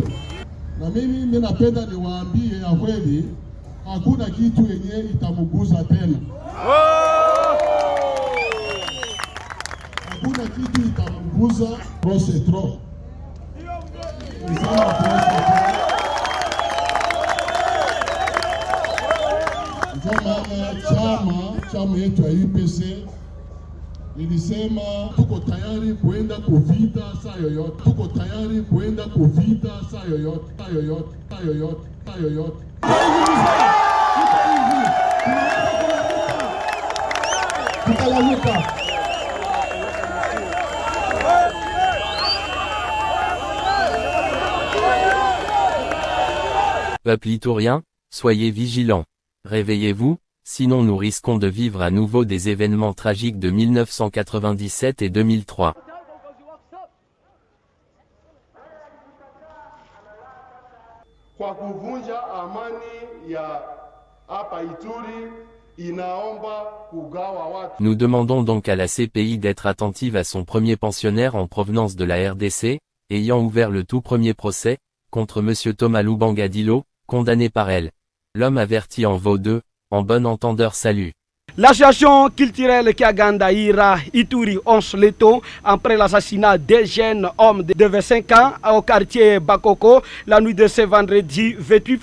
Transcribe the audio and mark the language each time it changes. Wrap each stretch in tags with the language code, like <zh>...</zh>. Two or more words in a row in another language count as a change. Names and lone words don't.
<sw>Na mimi ninapenda niwaambie ya kweli, hakuna kitu yenye itamuguza tena. Hakuna kitu itamuguza,</sw> <fr>trop c'est trop.</fr> <sw>Chama yetu ya UPC ilisema tuko tayari kuenda kuvita saa yoyote. Tuko tayari kuenda kuvita saa yoyote. Tutalamuka.</sw> <fr>Peuple iturien, soyez vigilants. Réveillez-vous. Sinon nous risquons de vivre à nouveau des événements tragiques de 1997 et 2003.</fr> <sw>Kwa kuvunja amani ya hapa Ituri, inaomba kugawa watu.</sw> <fr>Nous demandons donc à la CPI d'être attentive à son premier pensionnaire en provenance de la RDC, ayant ouvert le tout premier procès, contre M. Thomas Lubanga Dilo, condamné par elle. L'homme averti en vaut deux. En bon entendeur, salut. L'association culturelle Kiagandaïra Ituri Onsleto, après l'assassinat des jeunes hommes de 25 ans au quartier Bakoko, la nuit de ce vendredi 28 février.</fr>